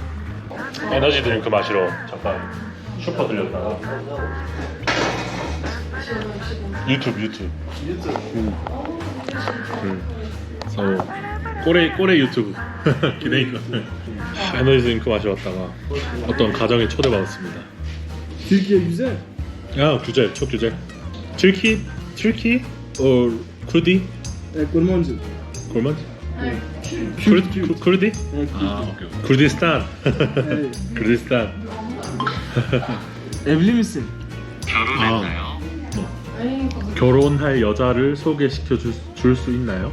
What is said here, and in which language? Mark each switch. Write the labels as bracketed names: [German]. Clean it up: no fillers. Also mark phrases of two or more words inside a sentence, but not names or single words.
[Korean] 에너지 드링크 마시러 잠깐 슈퍼 들렸다가. 유튜브. 서 꼬레 유튜브 기대있거든. 에너지 드링크 마시러 왔다가 어떤 가정에 초대받았습니다. [Turkish] Türkiye güzel. 야, güzel, çok güzel. Türkiye or Kurdi? Kurmancı. Kurman? Kürt. Kurdi? [Korean] 아, 오케이. Kurdistan. Kurdistan. [Turkish] Evli misin? [Korean] 결혼했나요? 결혼할 여자를 소개시켜 줄 수 있나요?